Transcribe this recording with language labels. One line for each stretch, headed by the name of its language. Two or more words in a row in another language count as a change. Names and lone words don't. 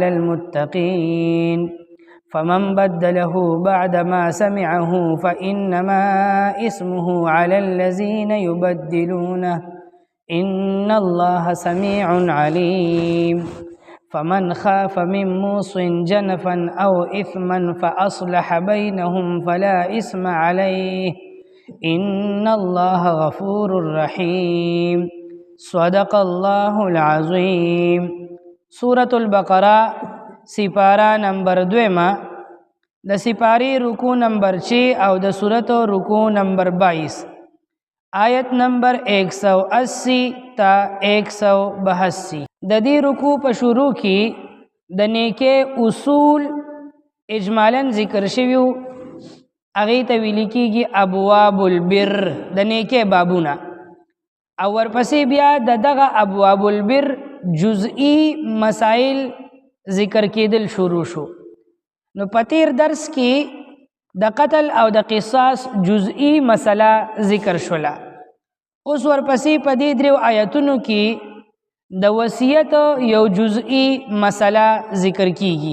Arabic: المتقين فمن بدله بعدما سمعه فإنما اسمه على الذين يبدلونه إن الله سميع عليم فمن خاف من موص جنفا أو إثما فأصلح بينهم فلا إثم عليه إن الله غفور رحيم صدق الله العظيم.
Pashto: سورة البقرة سپارہ نمبر 2 د سپاری رکو نمبر 6 او د سورت رکو نمبر 22 آیت نمبر 180 تا 182. د دې رکو په شروع کې د نیکه اصول اجمالاً ذکر شویو، هغې ته ویل کېږي
Arabic: ابواب البر،
Pashto: د نیکه بابونه، او ورپسې بیا د دغه
Arabic: ابواب البر
Pashto: جزئی مسائل ذکر کېدل شروع شو. نو په تیر درس کې د قتل او د قصاص جزئی مسله ذکر شوله. اوس ورپسې په دې 3 آیتونو کې د وصیت یو جزئی مسله ذکر کیږي.